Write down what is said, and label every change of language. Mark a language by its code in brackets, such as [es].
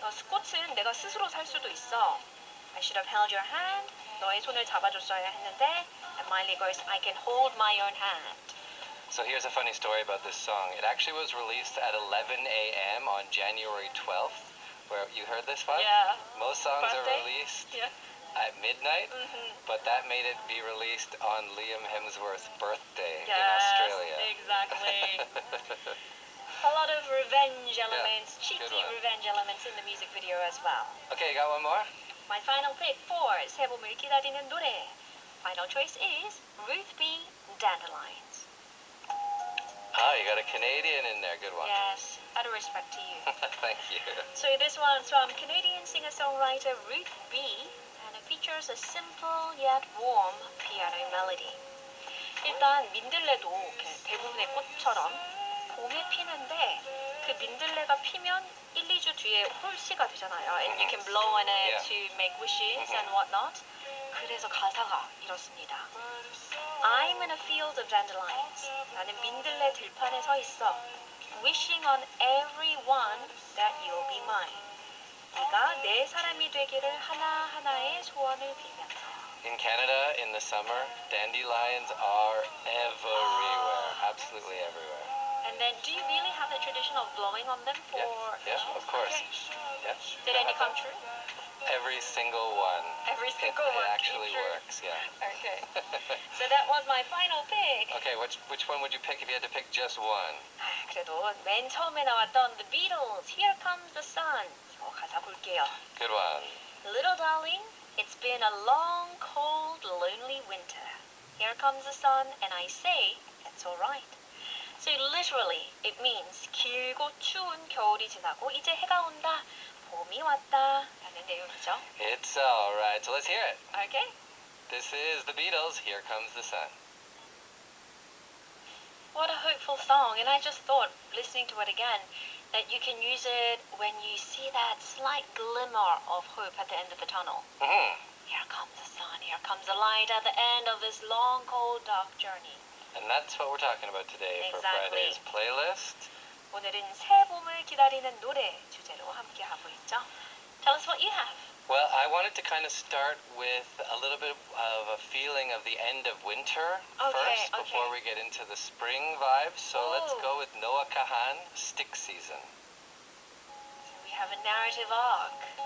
[ko] 꽃은 내가 스스로 살 수도 있어. [en] I should have held your hand. [ko] 너의 손을 잡아줬어야 했는데 [en] and Miley goes, I can hold my own hand. So here's a funny story about this song. It actually was released at 11 a.m. on January 12th. Where you heard this one? Yeah. Most songs Birthday? are released at midnight, but that made it be released on Liam Hemsworth's birthday in Australia. Exactly. A lot of revenge elements, good cheeky one. revenge elements in the music video as well. Okay, you got one more? My final pick for [ko] 새 봄을 기다리는 노래. [en] Final choice is Ruth B. Dandelions. Oh, you got a Canadian in there. Good one. Yes, out of respect to you. Thank you. So this one's from Canadian singer-songwriter Ruth B. and it features a simple yet warm piano melody. [ko] 일단 민들레도 대부분의 꽃처럼 봄에 피는데 그 민들레가 피면 1-2주 뒤에 홀씨가 되잖아요. [en] And you can blow on it to make wishes and whatnot. [ko] 그래서 가사가 이렇습니다. [en] I'm in a field of dandelions. [ko] 나는 민들레 들판에 서 있어. [en] Wishing on everyone that you'll be mine. [ko] 네가 내 사람이 되기를 하나하나의 소원을 빌면서. [en] In Canada, in the summer, dandelions are everywhere. Absolutely everywhere. And then, do you really have the tradition of blowing on them for? Yeah, of course. Okay. Yeah. Did any come true? Every single one. Every single It one actually came true. works, yeah. Okay. So that was my final pick. Okay, which one would you pick if you had to pick just one? [ko] 그래도 맨 처음에 나왔던 The Beatles, Here Comes the Sun. 가사 볼게요. [en] Good one. Little darling, it's been a long, cold, lonely winter. Here comes the sun, and I say it's all right. So literally, it means [ko] 길고 추운 겨울이 지나고 이제 해가 온다. 봄이 왔다. 라는 내용이죠. [en] It's all right. So let's hear it. Okay. This is the Beatles. Here comes the sun. What a hopeful song. And I just thought, listening to it again, that you can use it when you see that slight glimmer of hope at the end of the tunnel. Here comes the sun. Here comes the light at the end of this long, cold, dark journey. And that's what we're talking about today for Exactly. Friday's playlist. [ko] 오늘은 새 봄을 기다리는 노래 주제로 함께 하고 있죠. [en] Tell us what you have. Well, I wanted to kind of start with a little bit of a feeling of the end of winter first before we get into the spring vibes. So let's go with Noah Kahan, Stick Season. So we have a narrative arc.